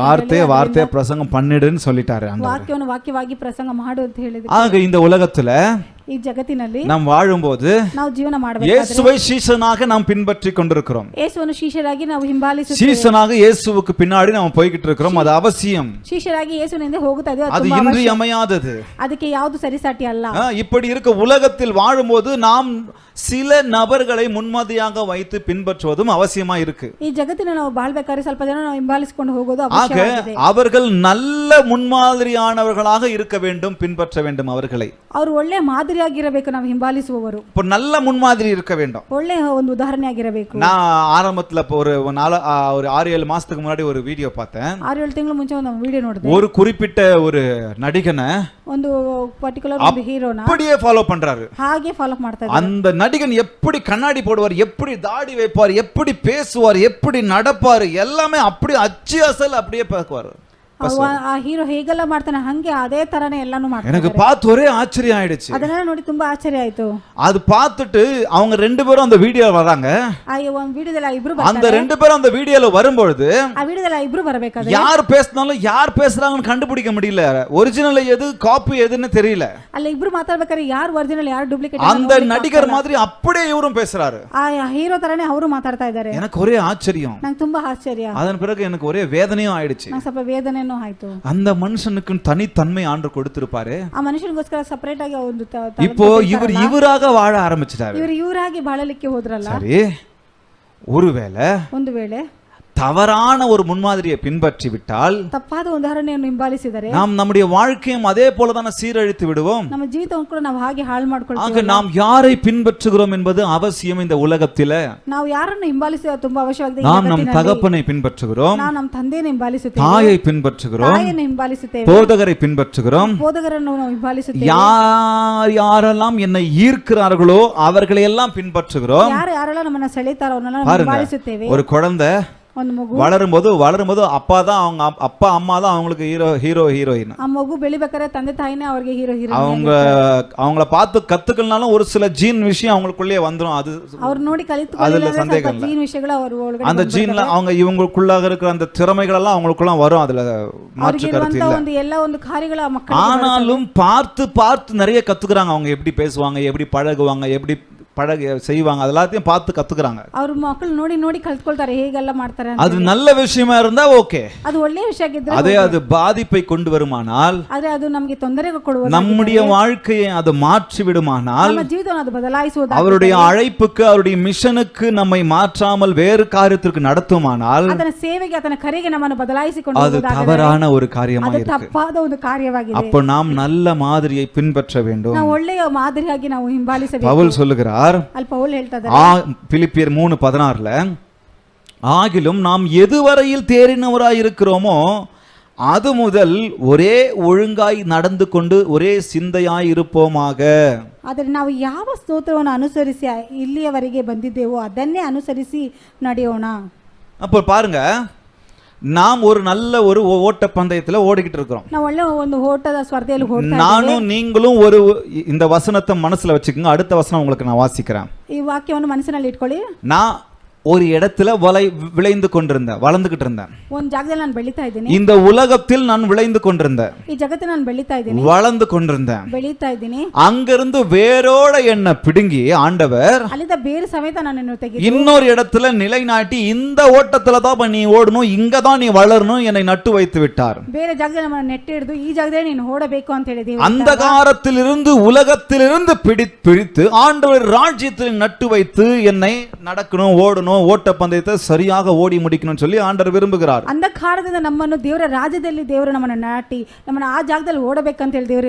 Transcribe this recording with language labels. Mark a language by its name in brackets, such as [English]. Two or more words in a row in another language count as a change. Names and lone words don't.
[Tamil] வார்த்தை பிரசங்கம் பண்ணிடுன்னு சொல்லிட்டாரு. [Kannada] ವಾಕ್ಯವನ್ನು ವಾಕ್ಯವಾಗಿ ಪ್ರಸಂಗ ಮಾಡು ಅಂತ ಹೇಳಿದ್ರು. [Tamil] ஆக இந்த உலகத்துல [Kannada] ಈ ಜಗತ್ತಿನಲ್ಲಿ [Tamil] நாம் வாழும்போது [Kannada] ನಾವು ಜೀವನ ಮಾಡಬೇಕಾದ್ರೆ [Tamil] இயேசுவை சீஷனாக நாம் பின்பற்றி கொண்டிருக்கிறோம். [Kannada] ಯೇಸುವನ್ನು ಶಿಷ್ಯರಾಗಿ ನಾವು ಹಿಂಬಾಲಿಸುತ್ತೇವೆ. [Tamil] சீஷனாக இயேசுவுக்கு பின்னாடி நாம் போய்கிட்டு இருக்கிறோம். அது அவசியம். [Kannada] ಶಿಷ್ಯರಾಗಿ ಯೇಸುವಿನಿಂದ ಹೋಗುತ್ತಾ ಇದೆ, [Tamil] அது இன்றியமையாதது. [Kannada] ಅದಕ್ಕೆ ಯಾವುದು ಸರಿಸಾಟಿ ಅಲ್ಲ. [Tamil] இப்படி இருக்க உலகத்தில் வாழும்போது நாம் சில நபர்களை முன்மாதிரியாக வைத்து பின்பற்றுவதும் அவசியமா இருக்கு. [Kannada] ಈ ಜಗತ್ತಿನ ನಾವು ಬಾಳ್ಬೇಕಾದ್ರೆ ಸ್ವಲ್ಪ ಜನ ನಾವು ಹಿಂಬಾಲಿಸಿಕೊಂಡು ಹೋಗೋದು [Tamil] ஆக [Kannada] ಅವಶ್ಯವಾಗಿದೆ. [Tamil] அவர்கள் நல்ல முன்மாதிரியானவர்களாக இருக்க வேண்டும், பின்பற்ற வேண்டும் அவர்களை. [Kannada] ಅವರು ಒಳ್ಳೆ ಮಾದರಿಯಾಗಿರಬೇಕು, ನಾವು ಹಿಂಬಾಲಿಸುವವರು. [Tamil] இப்போ நல்ல முன்மாதிரி இருக்க வேண்டும். [Kannada] ಒಳ್ಳೆ ಒಂದು ಉದಾಹರಣೆ ಆಗಿರಬೇಕು. [Tamil] நான் ஆரம்பத்துல ஒரு 6-7 மாசத்துக்கு முன்னாடி ஒரு வீடியோ பார்த்தேன். [Kannada] 6-7 ತಿಂಗಳ ಮುಂಚೆ ಒಂದು ವಿಡಿಯೋ ನೋಡಿದೆ. [Tamil] ஒரு குறிப்பிட்ட ஒரு நடிகனை [Kannada] ಒಂದು ಪರ್ಟಿಕ್ಯುಲರ್ ಒಂದು ಹೀರೋನ [Tamil] அப்படியே ஃபாலோ பண்றாரு. [Kannada] ಹಾಗೆ ಫಾಲೋ ಮಾಡ್ತಾ ಇದ್ದಾರೆ. [Tamil] அந்த நடிகன் எப்படி கண்ணாடி போடுவார், எப்படி தாடி வைப்பார், எப்படி பேசுவார், எப்படி நடப்பார், எல்லாமே அப்படியே அச்சு அசல் அப்படியே பார்க்குவார். [Kannada] ಆ ಹೀರೋ ಹೇಗೆಲ್ಲ ಮಾಡ್ತಾನೆ ಹಂಗೆ ಅದೇ ತರನೇ ಎಲ್ಲಾನು ಮಾಡ್ತಾನೆ. [Tamil] எனக்கு பார்த்து ஒரே ஆச்சரியம் ஆயிடுச்சு. [Kannada] ಅದನ್ನೆಲ್ಲ ನೋಡಿ ತುಂಬಾ ಆಶ್ಚರ್ಯ ಆಯ್ತು. [Tamil] அது பார்த்துட்டு அவங்க ரெண்டு பேரும் அந்த வீடியோல வராங்க. [Kannada] ಆ ಒಂದು ವಿಡಿಯೋದಲ್ಲಿ ಇಬ್ರು ಬರ್ತಾರೆ. [Tamil] அந்த ரெண்டு பேரும் அந்த வீடியோல வரும்போது [Kannada] ಆ ವಿಡಿಯೋದಲ್ಲಿ ಇಬ್ರು ಬರಬೇಕಾದ್ರೆ [Tamil] யார் பேசினாலும் யார் பேசுறாங்கன்னு கண்டுபிடிக்க முடியல. ஒரிஜினல் எது காப்பி எதுன்னு தெரியல. [Kannada] ಅಲ್ಲ ಇಬ್ರು ಮಾತಾಡ್ಬೇಕಾದ್ರೆ ಯಾರು ಒರಿಜಿನಲ್ ಯಾರು ಡೂಪ್ಲಿಕೇಟ್ [Tamil] அந்த நடிகர் மாதிரி அப்படியே இவரும் பேசுறாரு. [Kannada] ಆ ಹೀರೋ ತರನೇ ಅವರು ಮಾತಾಡ್ತಾ ಇದ್ದಾರೆ. [Tamil] எனக்கு ஒரே ஆச்சரியம். [Kannada] ನನಗೆ ತುಂಬಾ ಆಶ್ಚರ್ಯ. [Tamil] அதன் பிறகு எனக்கு ஒரே வேதனையும் ஆயிடுச்சு. [Kannada] ನನಗೆ ಸ್ವಲ್ಪ ವೇದನೆನೂ ಆಯ್ತು. [Tamil] அந்த மனுஷனுக்கு தனித்தன்மை ஆண்டு கொடுத்திருப்பாரு. [Kannada] ಆ ಮನುಷ್ಯನಿಗೋಸ್ಕರ ಸಪರೇಟ್ ಆಗಿ ಒಂದು [Tamil] இப்போ இவராக வாழ ஆரம்பிச்சிட்டாரு. [Kannada] ಇವರಾಗಿ ಬಾಳಲಿಕ್ಕೆ ಹೋದ್ರಲ್ಲ. [Tamil] சரி, ஒருவேளை [Kannada] ಒಂದು ವೇಳೆ [Tamil] தவறான ஒரு முன்மாதிரியை பின்பற்றி விட்டால் [Kannada] ತಪ್ಪಾದ ಉದಾಹರಣೆಯನ್ನು ಹಿಂಬಾಲಿಸಿದರೆ [Tamil] நாம் நம்முடைய வாழ்க்கையும் அதே போலதான சீரழித்து விடுவோம். [Kannada] ನಮ್ಮ ಜೀವಿತವನ್ನು ಕೂಡ ನಾವು ಹಾಗೆ ಹಾಳು [Tamil] ஆக [Kannada] ಮಾಡ್ಕೊಳ್ತೀವಿ. [Tamil] நாம் யாரை பின்பற்றுகிறோம் என்பது அவசியம். இந்த உலகத்திலே [Kannada] ನಾವು ಯಾರನ್ನು ಹಿಂಬಾಲಿಸುವ ತುಂಬಾ ಅವಶ್ಯವಾಗಿದೆ. ಈ [Tamil] நாம் நம் [Kannada] ಜಗತ್ತಿನಲ್ಲಿ [Tamil] தகப்பனை பின்பற்றுகிறோம், [Kannada] ನಾವು ನಮ್ಮ ತಂದೆಯನ್ನು ಹಿಂಬಾಲಿಸುತ್ತೇವೆ, [Tamil] தாயை பின்பற்றுகிறோம், [Kannada] ತಾಯಿಯನ್ನು ಹಿಂಬಾಲಿಸುತ್ತೇವೆ, [Tamil] போதகரை பின்பற்றுகிறோம். [Kannada] ಬೋಧಕರನ್ನು ನಾವು ಹಿಂಬಾಲಿಸುತ್ತೇವೆ. [Tamil] யாரெல்லாம் என்னை ஈர்க்கிறார்களோ அவர்களை எல்லாம் பின்பற்றுகிறோம். [Kannada] ಯಾರೆಲ್ಲ ನಮ್ಮನ್ನ ಸೆಳೆತಾರೋ ಅವರನ್ನ ನಾವು [Tamil] பாருங்க, [Kannada] ಹಿಂಬಾಲಿಸುತ್ತೇವೆ. [Tamil] ஒரு குழந்தை [Kannada] ಒಂದು ಮಗು [Tamil] வளரும்போது அப்பா தான் அவங்க அப்பா அம்மா தான் அவங்களுக்கு ஹீரோயின். [Kannada] ಆ ಮಗು ಬೆಳಿಬೇಕಾದ್ರೆ ತಂದೆ ತಾಯಿನೇ ಅವ್ರಿಗೆ ಹೀರೋ [Tamil] அவங்கள பார்த்து கத்துக்கலனாலும் ஒரு சில ஜீன் விஷயம் அவங்களுக்குள்ளே வந்துரும். அது [Kannada] ಅವ್ರು ನೋಡಿ [Tamil] அதுல [Kannada] ಕಲಿತುಕೊಳ್ಳಿಲ್ಲ [Tamil] சந்தேகம் இல்ல. [Kannada] ಜೀನ್ ವಿಷಯಗಳು ಅವ್ರ ಒಳಗಡೆ [Tamil] அந்த ஜீன்ல அவங்க இவங்களுக்குள்ளாக இருக்கிற அந்த திறமைகள் எல்லாம் அவங்களுக்குள்ள வரும். அதுல மாற்று கருத்து இல்ல. [Kannada] ಒಂದು ಎಲ್ಲ ಒಂದು ಕಾರ್ಯಗಳ ಮಕ್ಕಳು [Tamil] ஆனாலும் பார்த்து நிறைய கத்துக்கிறாங்க. அவங்க எப்படி பேசுவாங்க, எப்படி பழகுவாங்க, எப்படி செய்வாங்க, அதெல்லாத்தையும் பார்த்து கத்துக்கிறாங்க. [Kannada] ಅವ್ರ ಮಕ್ಕಳು ನೋಡಿ ನೋಡಿ ಕಲ್ತ್ಕೊಳ್ತಾರೆ ಹೇಗೆಲ್ಲ ಮಾಡ್ತಾರೆ ಅಂತ. [Tamil] அது நல்ல விஷயமா இருந்தா ஓகே. [Kannada] ಅದು ಒಳ್ಳೆಯ ವಿಷಯ ಆಗಿದ್ರೆ [Tamil] அதே அது பாதிப்பை கொண்டு வருமானால், [Kannada] ಆದ್ರೆ ಅದು ನಮಗೆ ತೊಂದರೆ ಕೊಡುವುದು, [Tamil] நம்முடைய வாழ்க்கையை அது மாற்றி விடுமானால், [Kannada] ನಮ್ಮ ಜೀವಿತವನ್ನು ಅದು ಬದಲಾಯಿಸುವುದು, [Tamil] அவருடைய அழைப்புக்கு அவருடைய மிஷனுக்கு நம்மை மாற்றாமல் வேறு காரியத்திற்கு நடத்துமானால், [Kannada] ಅದರ ಸೇವೆಗೆ ಅದರ ಕರೆಗೆ ನಮ್ಮನ್ನು ಬದಲಾಯಿಸಿಕೊಂಡು [Tamil] அது தவறான ஒரு காரியமாக [Kannada] ಅದು [Tamil] இருக்கு. [Kannada] ತಪ್ಪಾದ ಒಂದು ಕಾರ್ಯವಾಗಿದೆ. [Tamil] அப்போ நாம் நல்ல மாதிரியை பின்பற்ற வேண்டும். [Kannada] ನಾವು ಒಳ್ಳೆಯ ಮಾದರಿಯಾಗಿ ನಾವು ಹಿಂಬಾಲಿಸಬೇಕು. [Tamil] பவுல் சொல்லுகிறார், [Kannada] ಅಲ್ಲಿ ಪೌಲ್ ಹೇಳ್ತಾ ಇದ್ದಾರೆ [Tamil] பிலிப்பியர் 3:16, ஆகிலும் நாம் எதுவரையில் தேறினவராய் இருக்கிறோமோ அது முதல் ஒரே ஒழுங்காய் நடந்து கொண்டு ஒரே சிந்தையாய் இருப்போமாக. [Kannada] ಆದರೆ ನಾವು ಯಾವ ಸ್ತೋತ್ರವನ್ನು ಅನುಸರಿಸಿ ಇಲ್ಲಿಯವರೆಗೆ ಬಂದಿದ್ದೇವೋ ಅದನ್ನೇ ಅನುಸರಿಸಿ ನಡೆಯೋಣ. [Tamil] அப்போ பாருங்க, நாம் ஒரு நல்ல ஒரு ஓட்ட பந்தயத்துல ஓடிக்கிட்டு இருக்கிறோம். [Kannada] ನಾವು ಒಳ್ಳೆ ಒಂದು ಓಟದ ಸ್ಪರ್ಧೆಯಲ್ಲಿ ಓಡ್ತಾ ಇದ್ದೇವೆ. [Tamil] நானும் நீங்களும் ஒரு இந்த வசனத்தை மனசுல வச்சுக்கோங்க. அடுத்த வசனம் உங்களுக்கு நான் வாசிக்கிறேன். [Kannada] ಈ ವಾಕ್ಯವನ್ನು ಮನಸ್ಸಿನಲ್ಲಿ ಇಟ್ಕೊಳ್ಳಿ. [Tamil] நான் ஒரு இடத்துல விளைந்து கொண்டிருந்தேன், வளர்ந்துகிட்டு இருந்தேன். [Kannada] ಒಂದು ಜಾಗದಲ್ಲಿ ನಾನು ಬೆಳೀತಾ ಇದ್ದೀನಿ. [Tamil] இந்த உலகத்தில் நான் விளைந்து கொண்டிருந்தேன், [Kannada] ಈ ಜಗತ್ತಿನಲ್ಲಿ ನಾನು ಬೆಳೀತಾ ಇದ್ದೀನಿ, [Tamil] வளர்ந்து கொண்டிருந்தேன். [Kannada] ಬೆಳೀತಾ ಇದ್ದೀನಿ. [Tamil] அங்கிருந்து வேரோட என்ன பிடுங்கி ஆண்டவர் [Kannada] ಅಲ್ಲಿಂದ ಬೇರೆ ಸಮೇತ ನನ್ನನ್ನು ತೆಗೆದು [Tamil] இன்னொரு இடத்துல நிலைநாட்டி இந்த ஓட்டத்துல தான் நீ ஓடணும், இங்க தான் நீ வளரணும், என்னை நட்டு வைத்து விட்டார். [Kannada] ಬೇರೆ ಜಾಗದಲ್ಲಿ ನಮ್ಮನ್ನು ನೆಟ್ಟು ಹಿಡಿದು ಈ ಜಾಗದಲ್ಲಿ ನೀನು ಓಡಬೇಕು ಅಂತ ಹೇಳಿ ದೇವರು [Tamil] அந்தகாரத்திலிருந்து உலகத்திலிருந்து பிடித்து ஆண்டவர் ராஜ்யத்தில் நட்டு வைத்து என்னை நடக்கணும், ஓடணும், ஓட்ட பந்தயத்தை சரியாக ஓடி முடிக்கணும்னு சொல்லி ஆண்டவர் விரும்புகிறார். [Kannada] ಅಂಧಕಾರದಿಂದ ನಮ್ಮನ್ನು ದೇವರ ರಾಜ್ಯದಲ್ಲಿ ದೇವರು ನಮ್ಮನ್ನು ನಾಟಿ ನಮ್ಮನ್ನು ಆ ಜಾಗದಲ್ಲಿ ಓಡಬೇಕಂತ ಹೇಳಿ ದೇವರು